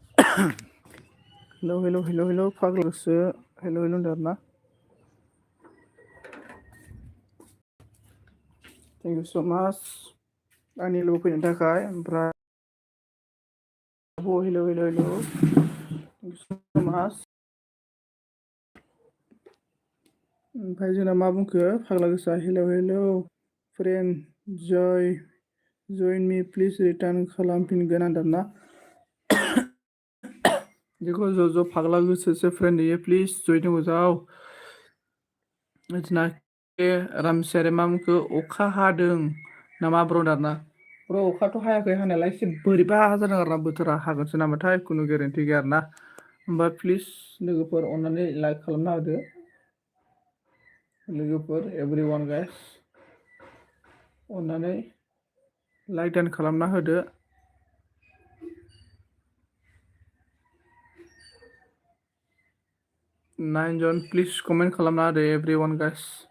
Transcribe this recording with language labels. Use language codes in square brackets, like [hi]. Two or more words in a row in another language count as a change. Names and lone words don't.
[en] hello [brx] फाग्लासो हेलौ होनदों [en] thank you so much [brx] आंनि लोगो फैनो थाखाय ओमफ्राय [en] hello thank you so much [brx] ओमफ्राय जोंना मा बुंखो फाग्ला गोसा [en] hello friend join me please return [brx] खालामफिनगोन आरोना [hi] देखो जो फागला गोसो से फ्रेंड है प्लीज जॉइन हो जाओ [brx] इतना के रामसियारि मामखौ अखा हादों नामा ब्रदार ना ब्र अखाथ' हायाखै हानायालाय एसे बोरैबा जादों आरोना बोथोरा हागोनसो नामाथाय खुनु गेरेन्टि गैया आरोना होमबा प्लिज लोगोफोर अननानै लाइक खालामना होदो लोगोफोर [en] everyone guys [brx] अननानै [en] like done [brx] खालामना होदो 9 जन प्लिज कमेन्ट खालामना होदो [en] everyone guys